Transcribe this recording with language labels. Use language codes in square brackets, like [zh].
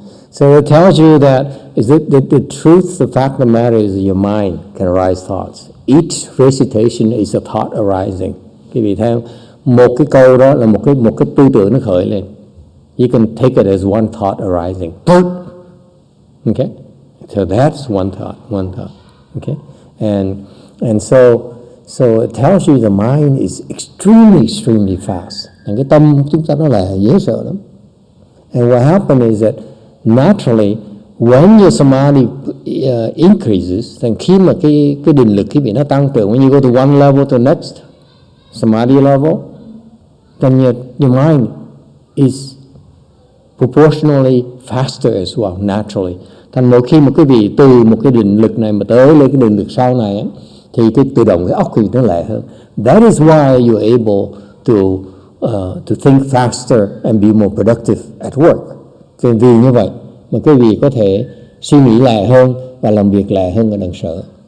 [en] So it tells you that the truth, the fact of the matter is your mind can arise thoughts. Each recitation is a thought arising. [vi] Quý vị thấy không? Một cái câu đó là một cái tư tưởng nó khởi lên. [en] You can take it as one thought arising. Okay? So that's one thought. Okay? And so it tells you the mind is extremely fast. [vi] Cái tâm chúng ta nó là dễ sợ lắm. [en] And what happens is that naturally, when your samadhi increases, then [vi] khi mà cái định lực cái vị nó tăng trưởng, [en] when you go to one level to next samadhi level, then your mind is proportionally faster as well, naturally. [vi] Thành mỗi khi một cái vị từ một cái định lực này mà tới lên cái định lực sau này ấy, thì cái tự động cái óc thì nó lẹ hơn. [en] That is why you're able to think faster and be more productive at work. [vi] Vì như vậy mà cái vị có thể suy nghĩ lẹ hơn và làm việc lẹ hơn ở đằng sở.